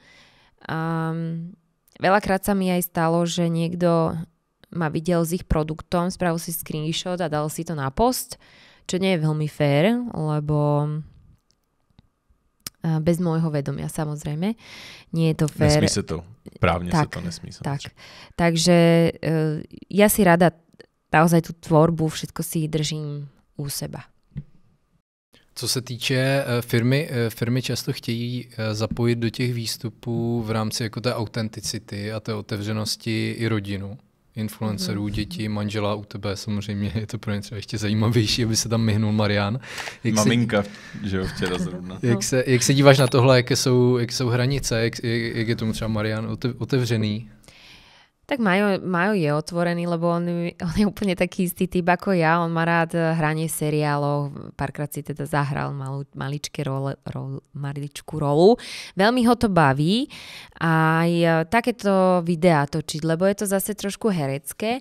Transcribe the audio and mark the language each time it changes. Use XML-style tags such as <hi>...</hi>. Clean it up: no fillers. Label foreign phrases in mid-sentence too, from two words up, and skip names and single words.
<sk>Veľakrát sa mi aj stalo, že niekto ma videl s ich produktom, spravil si screenshot a dal si to na post, čo nie je veľmi fér, lebo bez môjho vedomia samozrejme. Nie je to fér. Nesmí sa to. Právne sa to nesmí. Tak. Takže ja si rada naozaj tú tvorbu, všetko si držím u seba.</sk> <cs>Co se týče firmy často chtějí zapojit do těch výstupů v rámci jako té autenticity a té otevřenosti i rodinu, influencerů, děti, manžela u tebe, samozřejmě je to pro ně třeba ještě zajímavější, aby se tam myhnul Marián. Maminka, že jo, včera zrovna. Jak se díváš na tohle, jaké jsou hranice, jak je tomu třeba Marián otevřený?</cs> <sk>Tak Majo je otvorený, lebo on je úplne taký istý typ ako ja. On má rád hranie seriálov. Párkrát si teda zahral maličkú rolu. Veľmi ho to baví. Aj takéto videá točiť, lebo je to zase trošku herecké.</sk>